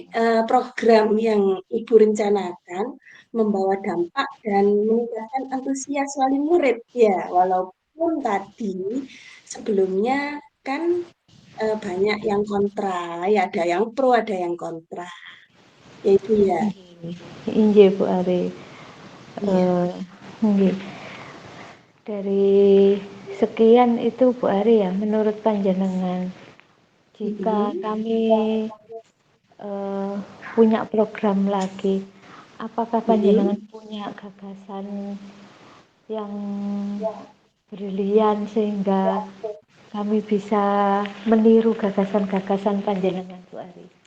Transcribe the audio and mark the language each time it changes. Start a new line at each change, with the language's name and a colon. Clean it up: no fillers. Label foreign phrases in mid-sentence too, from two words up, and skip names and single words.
Indonesian: program yang Ibu rencanakan membawa dampak dan meningkatkan antusias wali murid. Ya, walaupun tadi sebelumnya kan banyak yang kontra, ya ada yang pro, ada yang kontra. Ya Ibu ya. inggih Bu Ari. Iya. Eh, nggih. Dari sekian itu Bu Ari ya, menurut panjenengan, jika Mm-mm. kami eh, punya program lagi, apakah Mm-mm. panjenengan punya gagasan yang brilian sehingga kami bisa meniru gagasan-gagasan panjenengan Bu Ari?